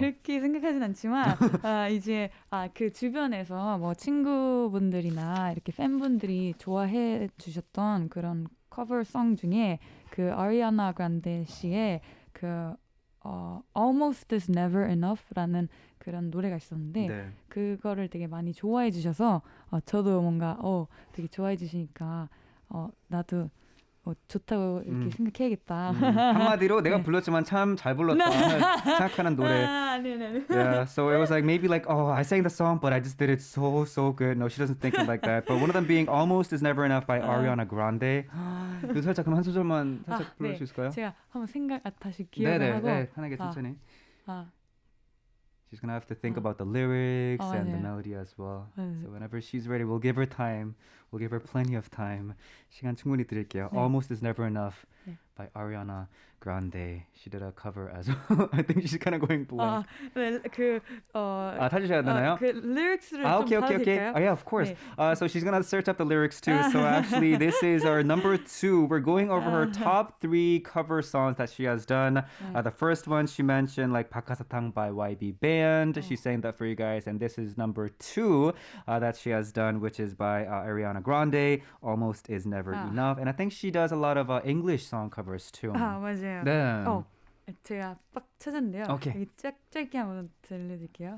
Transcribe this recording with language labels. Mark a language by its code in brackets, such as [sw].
[ko] 그렇게 생각하진 않지만 이제 그 주변에서 뭐 친구분들이나 이렇게 팬분들이 좋아해 주셨던 그런 커버송 중에 그 아리아나 그란데 씨의 그 Almost is Never Enough라는 그런 노래가 있었는데 그거를 되게 많이 좋아해 주셔서 저도 뭔가 되게 좋아해 주시니까 나도 좋다고 이렇게 생각해야겠다. 한마디로 내가 불렀지만 참 잘 불렀다 생각하는 노래. [en] Yeah, so it was like maybe like I sang the song but I just did it so good. No, she doesn't think it like that. But one of them being Almost is Never Enough by Ariana Grande. [ko] 그 살짝 그럼 한 소절만 살짝 불러줄 수 있을까요? 제가 한번 다시 기억을 하고. 편하게 천천히. [en] She's gonna have to think about the lyrics and the melody as well. So whenever she's ready, we'll give her time. We'll give her plenty of time. [ko] 시간 충분히 드릴게요. [en] Almost is Never Enough by Ariana Grande. She did a cover as well. I think she's kind of going blank. [ko] 찾으셔야 되나요? 그 lyrics를 좀 [en] okay. [ko] 봐도 될까요? [en] Yeah, of course. So she's gonna search up the lyrics too. So actually, this is our number 2. We're going over her top 3 cover songs that she has done. The first one she mentioned, like 박하사탕 by YB Band. She sang that for you guys, and this is number 2 that she has done, which is by Ariana Grande. Almost is Never Enough, and I think she does a lot of English song covers too. [ko] 맞아요. 네. 제가 빡 찾았는데요. [en] Okay. [ko] 여기 짧게 한번 들려드릴게요.